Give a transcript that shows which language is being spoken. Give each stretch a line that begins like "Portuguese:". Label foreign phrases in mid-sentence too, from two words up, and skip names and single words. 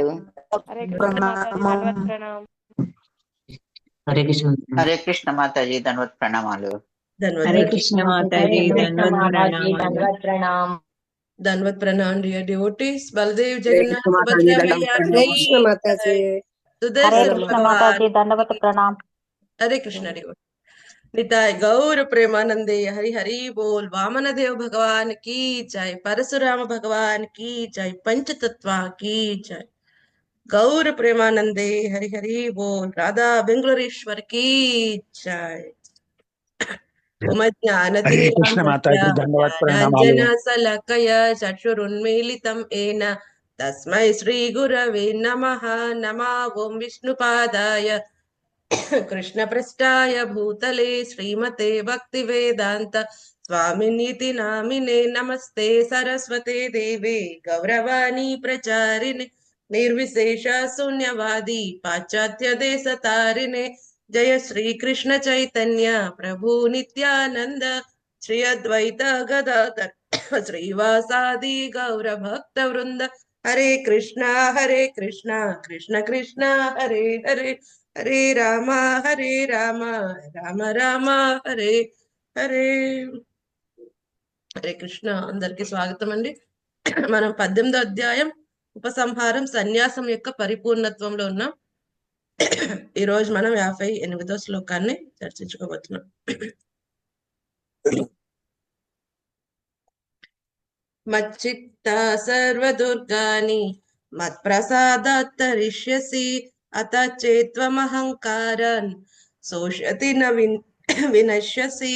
Telugu: హరే కృష్ణ మాతాజీ, ధన్వత్ ప్రణామ్. హరే కృష్ణ. హరే కృష్ణ మాతాజీ, ధన్వత్ ప్రణామాలు. హరే కృష్ణ మాతాజీ, ధన్యవాద్ ప్రణామ్. ధన్వత్ ప్రణామ్
English: dear devotees.
Telugu: బలదేవ్ హరే జగన్నాథ్ కృష్ణ మాతాజీ, సుభద్రా దండం मैया ప్రణామ్. की
Hindi: हरे कृष्ण माता जी। హరే सुदर्शन కృష్ణ भगवान మాతాజీ, దండవత్ ప్రణామ్. हरे कृष्ण डिवोटी निताय गौर प्रेमानंदे हरि हरि बोल। वामन देव भगवान की जय, परशुराम भगवान की जय, पंचतत्व की जय। गौर प्रेमानंदे हरि हरि बोल। राधा बेंगलोरेश्वर की जय। हरे कृष्ण माताजी, धन्यवाद प्रणामालु।
Sanskrit: ज्ञानाञ्जनशलाकया चक्षुरुन्मीलितं येन तस्मै श्रीगुरवे नमः। नमः ॐ विष्णुपादाय कृष्णपृष्ठाय भूतले श्रीमते भक्तिवेदान्त स्वामिनीति नामिने। नमस्ते सरस्वते देवे गौरवाणी प्रचारिणे निर्विशेष शून्यवादी पाश्चात्य देशतारिणे। जय श्री कृष्ण चैतन्य प्रभु नित्यानंद श्री अद्वैत गदाधर श्रीवासादि गौर भक्त वृंद। हरे कृष्णा कृष्ण कृष्ण हरे हरे, हरे राम राम राम हरे हरे।
Telugu: హరే కృష్ణ. అందరికి స్వాగతం అండి. మనం 18వ అధ్యాయం ఉపసంహారం సన్యాసం యొక్క పరిపూర్ణత్వంలో ఉన్నాం. ఈ రోజు మనం 58వ శ్లోకాన్ని చర్చించుకోబోతున్నాం.
Sanskrit: మచ్చిత్త సర్వదుర్గాని మత్ప్రసాదాత్తరిష్యసి అత చేత్వమహంకారన్ శోషతి న వినశ్యసి.